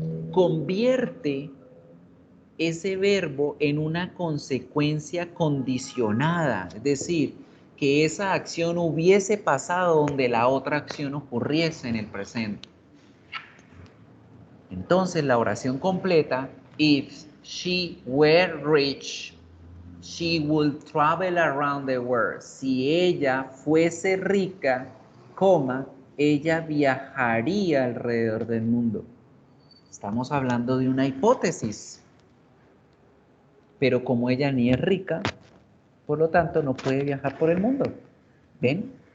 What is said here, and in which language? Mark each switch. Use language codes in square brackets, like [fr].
[es] Convierte ese verbo en una consecuencia condicionada, es decir, que esa acción hubiese pasado donde la otra acción ocurriese en el presente. Entonces la oración completa, [en] if she were rich, she would travel around the world. [es] Si ella fuese rica, ella viajaría alrededor del mundo. Estamos hablando de una hipótesis. Pero como ella ni es rica, por lo tanto no puede viajar por el mundo. ¿Ven?